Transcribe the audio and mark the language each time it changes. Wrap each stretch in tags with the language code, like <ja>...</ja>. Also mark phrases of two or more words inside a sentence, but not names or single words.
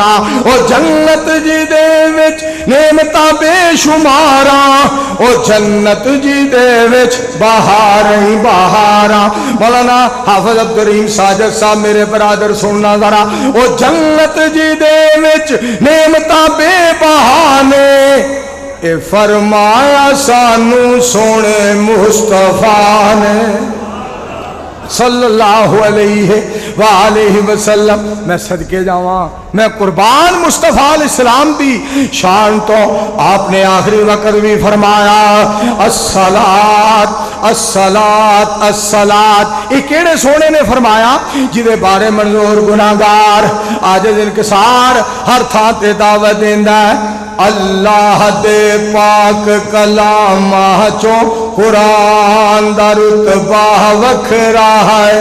<pa>او جنت جی دے وچ نعمتاں بے شمارا، او جنت جی دے وچ بہار ہی بہارا. مولانا حافظ کریم ساجد صاحب میرے برادر سننا ذرا. او جنت جی دے وچ نعمتاں بے بہانے، اے فرمایا سانوں سوہنے مصطفیٰ نے</pa> <ar>صلی اللہ علیہ وسلم.</ar> <pa>میں صدقے جاواں، میں قربان مصطفیٰ علیہ السلام دی شان توں. آپ نے آخری وقت بھی فرمایا</pa> <ar>الصلاة الصلاة الصلاة.</ar> <pa>یہ کیہڑے سوہنے نے فرمایا جدے بارے منظور گناہگار آج انکسار ہر تھاں تے دعوت دیندا ہے. اللہ دے پاک کلام چوں قرآن دا رتبہ وکھرا ہے.</pa>